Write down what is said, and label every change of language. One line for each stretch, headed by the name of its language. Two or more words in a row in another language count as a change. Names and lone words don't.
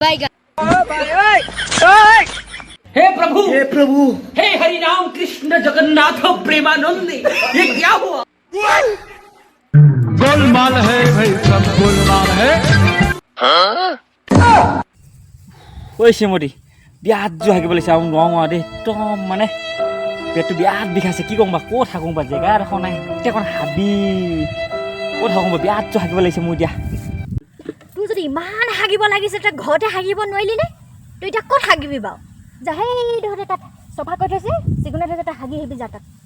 Hindi: हे प्रभु हे हरि राम कृष्ण जगन्नाथ प्रेमानंद ये क्या हुआ गोलमाल है भाई सब गोलमाल है
Assamese: ঐ চিমতি বিয়াত যোৱা হাগিব লাগিছে আৰু নোৱাৰো আৰু দেই একদম মানে পেটটো বিয়াত বিষাইছে কি ক'ম বা ক'ত থাকোঁ বা জেগা এডোখৰ নাই এতিয়া অকণ হাবি ক'ত থাকোঁ বা বিয়াত যোৱা হাগিব লাগিছে মোৰ এতিয়া তোৰ যদি ইমান হাগিব লাগিছে তই ঘৰতে হাগিব নোৱাৰিলি নে তই এতিয়া ক'ত হাগিবি বাৰু যা সেই ধৰতে তাত চফা কৰি থৈছে যিকোনো ধৰতে তাত হাগি আহিবি যা তাত